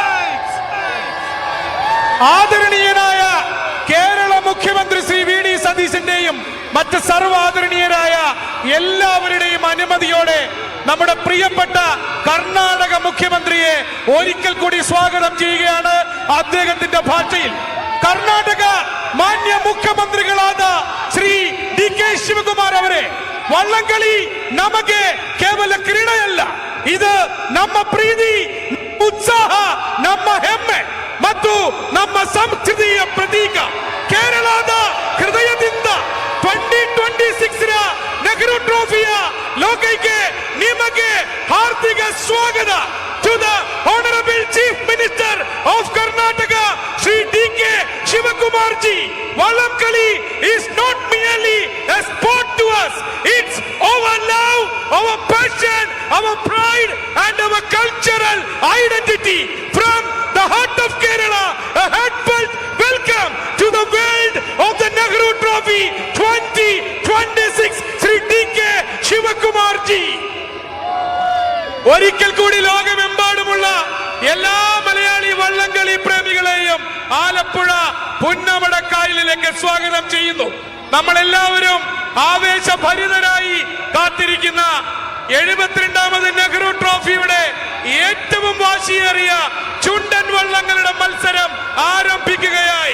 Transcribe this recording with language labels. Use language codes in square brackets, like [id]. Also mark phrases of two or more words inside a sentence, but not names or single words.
[ml] ആദരണീയനായ കേരള മുഖ്യമന്ത്രി ശ്രീ VD സതീശന്റെയും മറ്റ് സർവാദരണീയരായ എല്ലാവരുടെയും അനുമതിയോടെ നമ്മുടെ പ്രിയപ്പെട്ട കർണാടക മുഖ്യമന്ത്രിയെ ഒരിക്കൽ കൂടി സ്വാഗതം ചെയ്യുകയാണ്. അദ്ദേഹത്തിന്റെ ഭാഷയിൽ കർണാടക മാന്യ മുഖ്യമന്ത്രികളാದ [kn] ശ്രീ DK ಶಿವಕುಮಾರ್ ಅವರೇ, ವಳ್ಳಂಗಳಿ ನಮಗೆ ಕೇವಲ ಕ್ರೀಡೆಯಲ್ಲ, ಇದು ನಮ್ಮ ಪ್ರೀತಿ, ಉತ್ಸಾಹ, ನಮ್ಮ ಹೆಮ್ಮೆ ಮತ್ತು ನಮ್ಮ ಸಂಸ್ಕೃತಿಯ ಪ್ರತೀಕ. ಕೇರಳದ ಹೃದಯದಿಂದ 2026 ರ ನೆಹರು ಟ್ರೋಫಿಯ ಲೋಕೈಕೆ ನಿಮಗೆ ಹಾರ್ದಿಕ ಸ್ವಾಗತ. [en] To the Honorable Chief Minister of Karnataka, Shri DK Shivakumar ji, Vallamkali is not merely a sport to us. It's our love, our passion, our pride and our cultural identity. From the heart of Kerala, a heartfelt welcome to the world of the Nehru Trophy 2026, Shri DK Shivakumar ji. [ml] ഒരിക്കൽ കൂടി ലോകമെമ്പാടുമുള്ള എല്ലാ മലയാളി വള്ളംകളി പ്രേമികളെയും ആലപ്പുഴ പുന്നമടക്കായലിലേക്ക് സ്വാഗതം ചെയ്യുന്നു. നമ്മളെല്ലാവരും ആവേശഭരിതരായി കാത്തിരിക്കുന്ന 72ാമത് നെഹ്റു ട്രോഫിയുടെ ഏറ്റവും വാശിയേറിയ ചുണ്ടൻ വള്ളങ്ങളുടെ മത്സരം ആരംഭിക്കുകയായി.